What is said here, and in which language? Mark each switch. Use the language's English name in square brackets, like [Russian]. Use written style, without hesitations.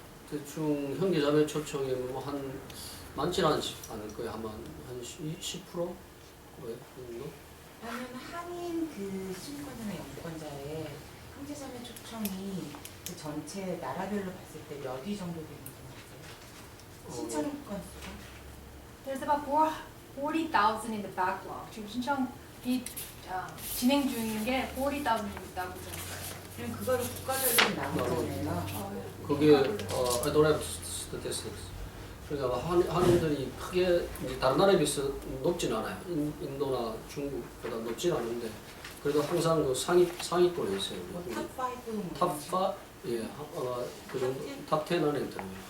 [Korean] 대충 형제자매 초청이 뭐한 많지는 않을 거예요. 아마 한 10%? 그래요? 그 정도? 그러면 한인 그 시민권자나 영주권자의 형제자매 초청이 그 전체 나라별로 봤을 때 몇 위 정도 되는 것 같아요? 신청 건수가? [English] There's about 40,000 in the backlog. [Korean] 지금 신청이 진행 중인 게 40,000 있다고 들었어요. 그럼 그거를 국가별로 나누잖아요. 그게 [English] I don't have statistics. [Korean] 그러니까 한인들이 크게 이제 다른 나라에 비해서 높진 않아요. 인도나 중국보다 높진 않은데 그래도 항상 그 상위권에 있어요. 탑5? 탑5? 예, 그 정도 탑10 안에 들어요.